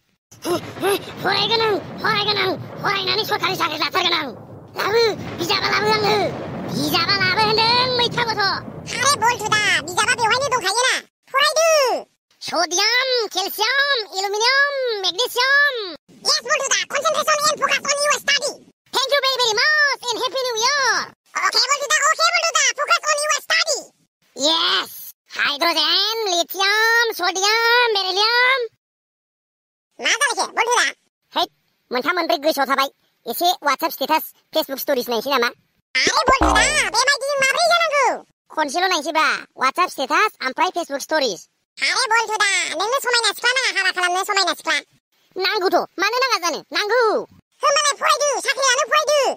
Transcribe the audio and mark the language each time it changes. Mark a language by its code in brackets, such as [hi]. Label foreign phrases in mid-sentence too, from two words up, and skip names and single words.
[brx] फरायगोन आं फरायनानै सरखारि साख्रि लाथारगोन आं लाबो बिजाबा लाबो आंनो बिजाबा लाबो होनदों मैथा गथ' हारे बलथु दा बिजाबा बेवहायनो दंखायो ना फरायदो सडियाम केलसियाम एलुमिनियाम मेग्नेसियाम yes बलथु दा [en] concentration and focus on your study thank you very much and happy new year okay [brx] बलथु दा [en] focus on your study yes [brx] हाइड्रोजेन लिथियाम सडियाम बेरिलियाम मा जालायखो बलथु दा है मोनथाम मोनब्रै गोसोआव थाबाय एसे WhatsApp स्टेटास फेसबुक स्टोरीस नायनोसै नामा आरे बलथु दा बेबायदि माब्रै जानांगौ खनसेल' नायनोसैब्रा WhatsApp स्टेटास ओमफ्राय फेसबुक स्टोरीस हारे बलथु दा नोंनो समायना सिख्ला नाङा हाबा खालामनो समायना सिख्ला नांगौथ' मानो नाङा जानो नांगौ होमबालाय फरायदो साख्रि लानो फरायदो